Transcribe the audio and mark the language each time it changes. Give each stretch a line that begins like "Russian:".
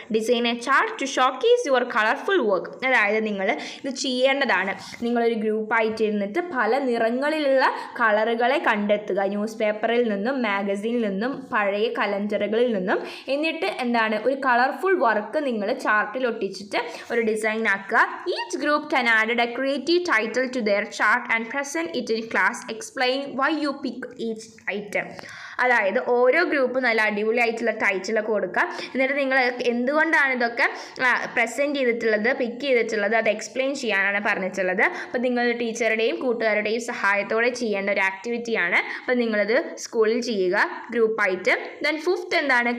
English: Design a chart to showcase your colourful work.
Malayalam: അതായത് നിങ്ങൾ ഇത് ചെയ്യേണ്ടതാണ്. നിങ്ങളൊരു ഗ്രൂപ്പായിട്ട് ഇരുന്നിട്ട് പല നിറങ്ങളിലുള്ള കളറുകളെ കണ്ടെത്തുക. ന്യൂസ് പേപ്പറിൽ നിന്നും മാഗസിനിൽ നിന്നും പഴയ കലണ്ടറുകളിൽ നിന്നും. എന്നിട്ട് എന്താണ് ഒരു കളർഫുൾ വർക്ക് നിങ്ങൾ ചാർട്ടിൽ ഒട്ടിച്ചിട്ട് ഒരു ഡിസൈൻ ആക്കുക.
English: Each group can add a creative title to their chart and present it in class. Explain why you pick each item.
Malayalam: അതായത് ഓരോ ഗ്രൂപ്പ് നല്ല അടിപൊളിയായിട്ടുള്ള ടൈറ്റിലൊക്കെ കൊടുക്കുക. എന്നിട്ട് നിങ്ങൾ എന്തുകൊണ്ടാണ് ഇതൊക്കെ പ്രസൻറ്റ് ചെയ്തിട്ടുള്ളത്, പിക്ക് ചെയ്തിട്ടുള്ളത്, അത് എക്സ്പ്ലെയിൻ ചെയ്യാനാണ് പറഞ്ഞിട്ടുള്ളത്. അപ്പോൾ നിങ്ങൾ ടീച്ചറുടെയും കൂട്ടുകാരുടെയും സഹായത്തോടെ ചെയ്യേണ്ട ഒരു ആക്ടിവിറ്റിയാണ്. അപ്പോൾ നിങ്ങളത് സ്കൂളിൽ ചെയ്യുക ഗ്രൂപ്പായിട്ട്. ദെൻ 5th എന്താണ്?